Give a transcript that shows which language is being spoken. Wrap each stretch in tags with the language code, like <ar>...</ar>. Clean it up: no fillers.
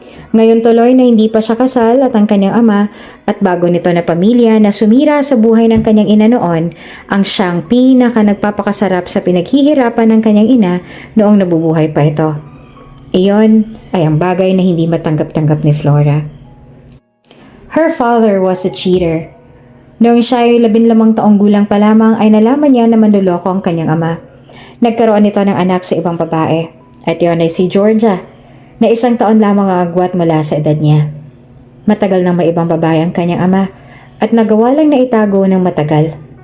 <tl>Ngayon tuloy na hindi pa siya kasal at ang kanyang ama at bago nito na pamilya na sumira sa buhay ng kanyang ina noon, ang siyang pinaka nagpapakasarap sa pinaghihirapan ng kanyang ina noong nabubuhay pa ito. Iyon ay ang bagay na hindi matanggap-tanggap ni Flora.</tl> <en>Her father was a cheater.</en> <tl>Noong siya ay 15 taong gulang pa lamang ay nalaman niya na manloloko ang kanyang ama. Nagkaroon ito ng anak sa ibang babae at iyon ay si Georgia na 1 taon lamang ang agwat mula sa edad niya. Matagal nang may ibang babae ang kanyang ama at nagawa lang na itago ng matagal.</tl>